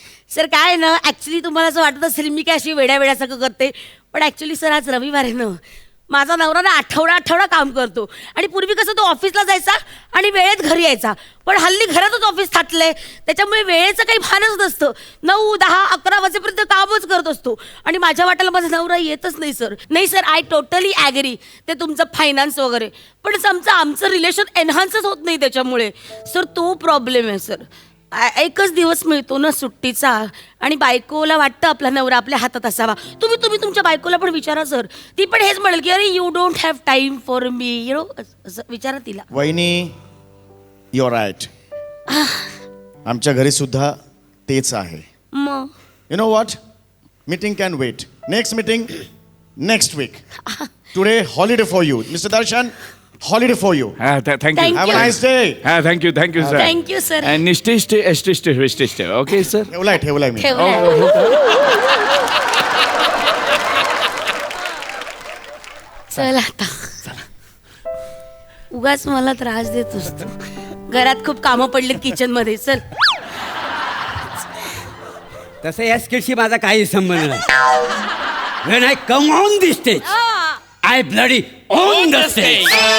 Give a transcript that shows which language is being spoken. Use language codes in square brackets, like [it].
[mr] Sir काय आहे ना ॲक्च्युली तुम्हाला असं वाटत असेल मी काय अशी वेड्यासारखं करते पण ॲक्च्युली सर आज रविवार आहे ना माझा नवरा ना आठवडा काम करतो आणि पूर्वी कसं तो ऑफिसला जायचा आणि वेळेत घरी यायचा पण हल्ली घरातच ऑफिस थाटलंय त्याच्यामुळे वेळेचं काही भानच नसतं 9, 10, 11 वाजेपर्यंत कामच करत असतो आणि माझ्या वाट्याला माझा नवरा येतच नाही सर [en] I totally agree [mr] ते तुमचं फायनान्स वगैरे पण आमचं रिलेशन एनहान्सच होत नाही त्याच्यामुळे सर तो प्रॉब्लेम आहे सर एकच दिवस मिळतो ना सुट्टीचा आणि बायकोला वाटतं आपला नवरा आपल्या हातात असावा तुम्ही तुमच्या बायकोला पण विचारा सर ती पण हेच म्हणेल की अरे [en] you don't have time for me you know [mr] असं विचारा तिला वहिनी, [en] you're right. [mr] आमच्या घरी सुद्धा तेच आहे. मग [en] You know what? Meeting can wait. Next meeting, next week. Today, holiday for you. Mr. Darshan, holiday for you. Thank you. Thank Have a you. nice day. Thank you, sir. Thank you, sir. And stay. Okay, sir. [mr] ठेवलाय मी. ठेवलंय. चल आता उगाच मला त्रास देतोस तू. घरात खूप कामं पडलीत किचन मध्ये. चल. तसं या स्किटशी माझा काही संबंध नाही. [en] When I come on the stage, I bloody own the stage.